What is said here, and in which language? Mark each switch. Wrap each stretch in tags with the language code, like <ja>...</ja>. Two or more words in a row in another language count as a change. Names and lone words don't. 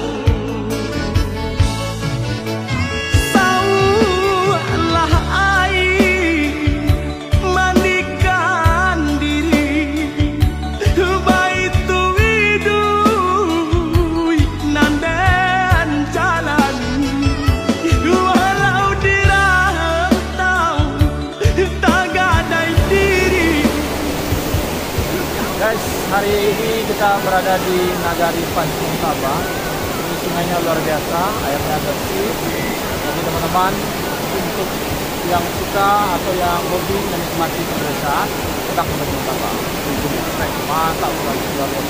<min>saulah air mandikan diri baitu widui nandan jalan walau dirantau tak gadai diri.</min> <id>Guys, hari ini kita berada di Nagari Pancing Sabah. Ini sungainya luar biasa, airnya bersih. Jadi teman-teman, untuk yang suka atau yang hobi menikmati pedesaan, kita ke Pancing Sabah. Mantap, luar biasa.</id>